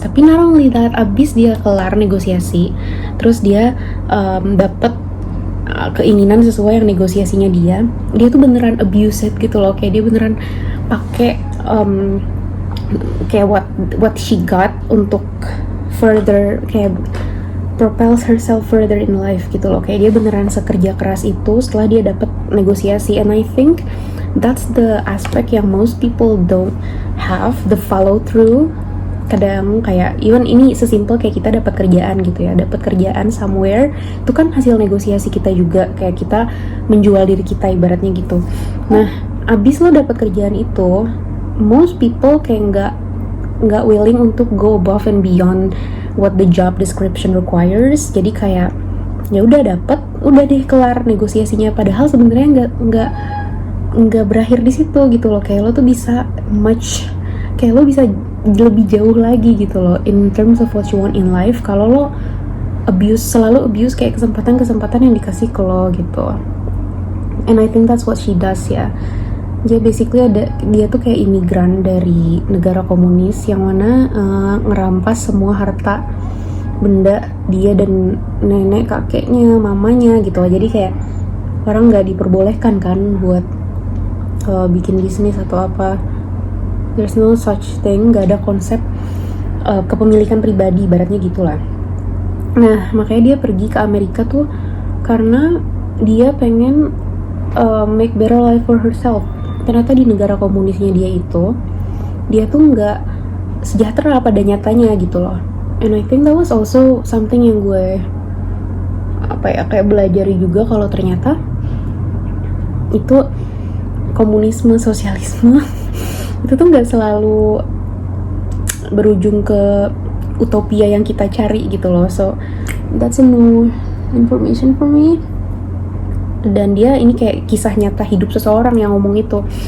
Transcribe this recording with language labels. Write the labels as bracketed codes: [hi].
[id] Tapi [en] not only that, [id] abis dia kelar negosiasi, terus dia dapet keinginan sesuai yang negosiasinya dia tuh beneran abuse it gitu loh, kayak dia beneran pakai kayak [en] what she got [id] untuk further kayak [en] propels herself further in life [id] gitu loh, kayak dia beneran sekerja keras itu setelah dia dapet negosiasi. [en] And I think that's the aspect yang most people don't have, the follow through. [id] Kadang kayak even ini sesimpel kayak kita dapat kerjaan gitu ya, dapat kerjaan somewhere itu kan hasil negosiasi kita juga, kayak kita menjual diri kita ibaratnya gitu. Nah, abis lo dapat kerjaan itu, [en] most people kayak nggak willing untuk go above and beyond what the job description requires. [id] Jadi kayak ya udah dapet, udah deh kelar negosiasinya, padahal sebenarnya nggak berakhir di situ gitu loh, kayak lo tuh bisa kayak lo bisa lebih jauh lagi gitu loh [en] in terms of what you want in life [id] kalau lo selalu abuse kayak kesempatan yang dikasih ke lo gitu. [en] And I think that's what she does ya. [id] Jadi basically dia tuh kayak imigran dari negara komunis yang mana ngerampas semua harta benda dia dan nenek kakeknya, mamanya gitu loh. Jadi kayak orang nggak diperbolehkan kan buat bikin bisnis atau apa. [en] There's no such thing, [id] nggak ada konsep kepemilikan pribadi ibaratnya gitulah. Nah, makanya dia pergi ke Amerika tuh karena dia pengen [en] make better life for herself. [id] Ternyata di negara komunisnya dia tuh nggak sejahtera pada nyatanya gitu loh. [en] And I think that was also something [id] yang gue kayak belajari juga, kalau ternyata itu komunisme, sosialisme itu tuh nggak selalu berujung ke utopia yang kita cari gitu loh. [en] So that's a new information for me. [id] Dan dia ini kayak kisah nyata hidup seseorang yang ngomong itu.